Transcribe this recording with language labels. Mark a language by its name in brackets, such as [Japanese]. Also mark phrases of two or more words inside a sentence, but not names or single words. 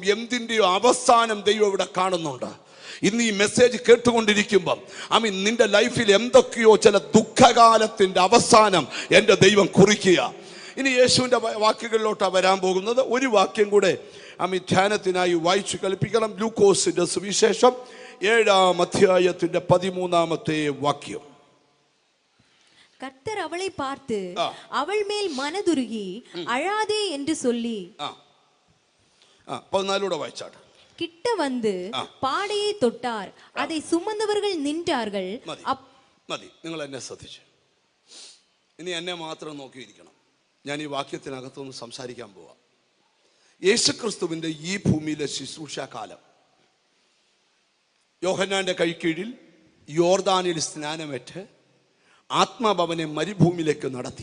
[Malayalam] എന്തിൻ്റെയോ അവസാനം ദൈവം ഇവിടെ കാണുന്നുണ്ട്. ഇന്ന് ഈ മെസ്സേജ് കേട്ടുകൊണ്ടിരിക്കുമ്പം നിന്റെ ലൈഫിൽ എന്തൊക്കെയോ ചില ദുഃഖകാലത്തിൻ്റെ അവസാനം എൻ്റെ ദൈവം കുറിക്കുക. ഇനി യേശുവിൻ്റെ വാക്കുകളിലോട്ടാണ് വരാൻ പോകുന്നത്. ഒരു വാക്യം കൂടെ ധ്യാനത്തിനായി വായിച്ചു കേൾപ്പിക്കണം. ലൂക്കോസിന്റെ സുവിശേഷം 7-ാം അധ്യായത്തിന്റെ 13-ാമത്തെ വാക്യം. [Tamil] கர்த்தர் அவளை பார்த்து அவள் மேல் மனதுருகி அழாதே என்று சொல்லி [Malayalam] 14 വായിച്ചാട്ട്. [Tamil] கிட்ட வந்து பாடையை தொட்டார். அதை சுமந்தவர்கள் நின்றார்கள். [Malayalam] മതി, നിങ്ങൾ എന്നെ ശ്രദ്ധിച്ചു. ഇനി എന്നെ മാത്രം നോക്കിയിരിക്കണം. ഞാൻ ഈ വാക്യത്തിനകത്തൊന്ന് സംസാരിക്കാൻ പോവാം. യേശുക്രിസ്തുവിൻ്റെ ഈ ഭൂമിയിലെ ശുശ്രൂഷാകാലം യോഹന്നാന്റെ കൈക്കീഴിൽ യോർദാനിൽ സ്നാനമേറ്റ് ആത്മാഭവനെ മരുഭൂമിയിലേക്ക് നടത്തി.